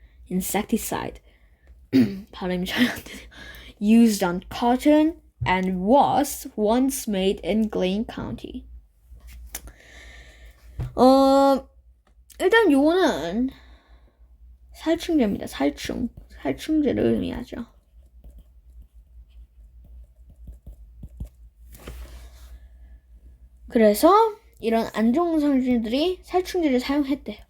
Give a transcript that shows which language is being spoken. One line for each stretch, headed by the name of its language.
Korean: Insecticide 발음이 잘 안 되네요.
English: Used on cotton and was once made in Glynn County.
Korean: 일단 요거는 살충제입니다. 살충제를 의미하죠. 그래서 이런 안 좋은 상징들이 살충제를 사용했대.